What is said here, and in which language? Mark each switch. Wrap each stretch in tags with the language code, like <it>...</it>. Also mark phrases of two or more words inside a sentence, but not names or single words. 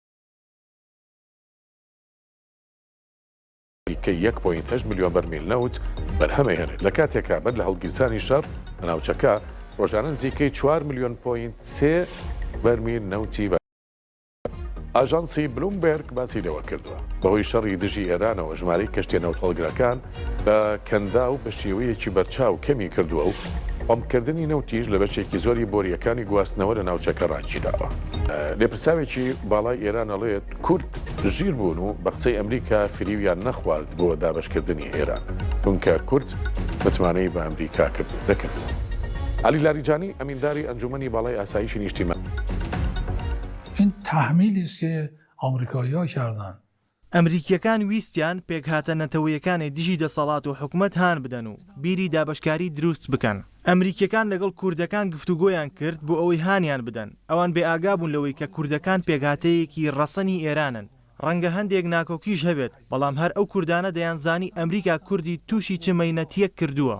<ckb>کە 1.8 ملیۆن بەرمیل نەوت بەرهەمەهێنێت لە کاتێکا بەر لە هەڵگیرسانی شەڕ لە ناوچەکە ڕۆژانە نزیکەی 4 ملیۆن پوینت 3 بەرمیل نەوتی بە ئاژانسی بلومبرگ باسی لەوە کردووە بەهۆی شەڕی دژی ئێرانەوە ژمارەی کەشتیە نەوتەڵگرەکان بە کەندا و بە شێوەیەکی بەرچاو کەمی کردووە و ئۆمکردنی نەوتیش لە بەشێکی زۆری بۆریەکانی گواستنەوە لە ناوچەکە ڕاگیراوە. لێپرساوێکی باڵای ئێران ئەڵێت کورد ژیر بوون و بە قسەی ئەمریکا فریویان نەخوارد بۆ دابەشکردنی ئێران، چونکە کورد متمانەی بە ئەمریکا دەکردووە. علی لاریجانی ئەمینداری ئەنجومەنی باڵای ئاسایشی نیشتیمە</ckb> <fa>این تحمیلی است که آمریکایی‌ها کردن.</fa> <ckb>ئەمریکیەکان ویستیان پێکهاتە نەتەوەیەکانی دژی دەسەڵات و حکومت هان بدەن و بیری دابشکاری دروست بکەن. ئەمریکیەکان لەگەڵ کوردەکان گفتوگۆیان کرد بۆ ئەوەی هانیان بدەن. ئەوان بێ ئاگابوون لەوەی کە کوردەکان پێکهاتەیەکی ڕەسەنی ئێرانن. ڕەنگە هەندێک ناکۆکیش هەبێت، بەڵام هەر ئەو کوردانە دەیانزانی ئەمریکا کوردی تووشی چمەینەتیەک کردووە.</ckb>